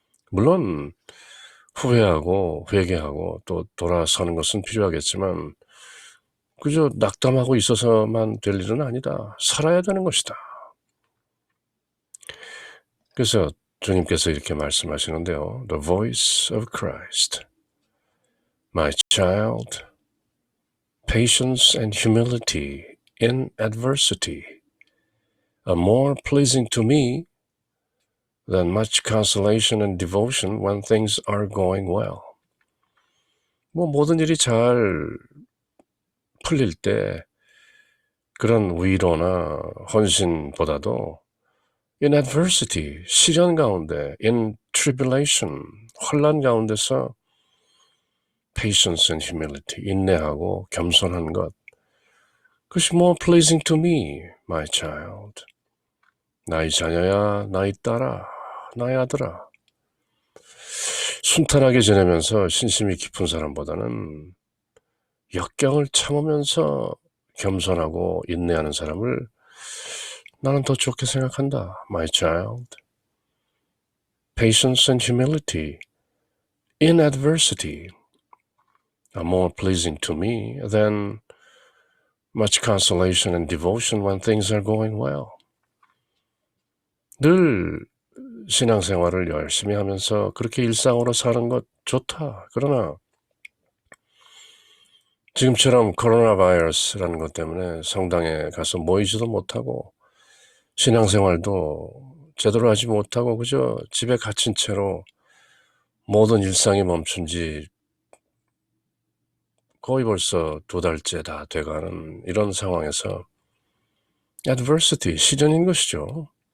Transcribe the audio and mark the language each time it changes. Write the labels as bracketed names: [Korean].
[Korean] 물론 후회하고 회개하고 또 돌아서는 것은 필요하겠지만 그저 낙담하고 있어서만 될 일은 아니다. 살아야 되는 것이다. 그래서 주님께서 이렇게 말씀하시는데요. [English] The voice of Christ. My child, patience and humility in adversity are more pleasing to me than much consolation and devotion when things are going well. [Korean] 모든 일이 잘 풀릴 때 그런 위로나 헌신보다도 [English] in adversity, [Korean] 시련 가운데, [English] in tribulation, [Korean] 환난 가운데서 [English] patience and humility, [Korean] 인내하고 겸손한 것, 그것이 [English] more pleasing to me, my child. [Korean] 나의 자녀야, 나의 딸아, 나의 아들아. 순탄하게 지내면서 신심이 깊은 사람보다는 역경을 참으면서 겸손하고 인내하는 사람을 나는 더 좋게 생각한다. [English] My child. Patience and humility in adversity are more pleasing to me than much consolation and devotion when things are going well. [Korean] 늘 신앙생활을 열심히 하면서 그렇게 일상으로 사는 것 좋다. 그러나 지금처럼 코로나 바이러스라는 것 때문에 성당에 가서 모이지도 못하고 신앙생활도 제대로 하지 못하고 그저 집에 갇힌 채로 모든 일상이 멈춘 지 거의 벌써 2달째 다 돼가는 이런 상황에서 adversity, 시련인 것이죠.